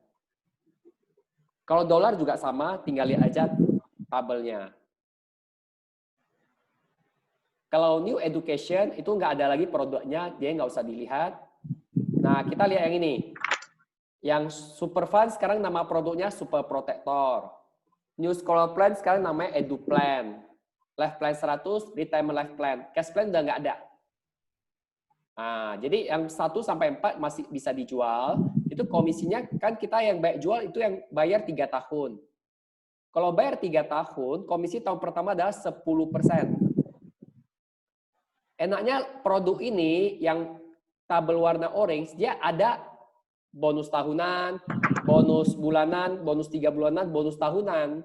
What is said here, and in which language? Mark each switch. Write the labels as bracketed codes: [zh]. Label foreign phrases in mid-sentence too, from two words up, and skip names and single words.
[id] Kalau dolar juga sama, tinggal lihat aja tabelnya. Kalau new education, itu nggak ada lagi produknya, dia nggak usah dilihat. Nah, kita lihat yang ini. Yang super fund sekarang nama produknya super protector. New scholar plan sekarang namanya edu plan. Life plan 100, retirement life plan. Cash plan udah nggak ada. Nah, jadi yang 1 sampai 4 masih bisa dijual. Itu komisinya kan kita yang jual itu yang bayar 3 tahun. Kalau bayar 3 tahun, komisi tahun pertama adalah 10%. Enaknya produk ini yang tabel warna orange, dia ada bonus tahunan, bonus bulanan, bonus 3 bulanan, bonus tahunan.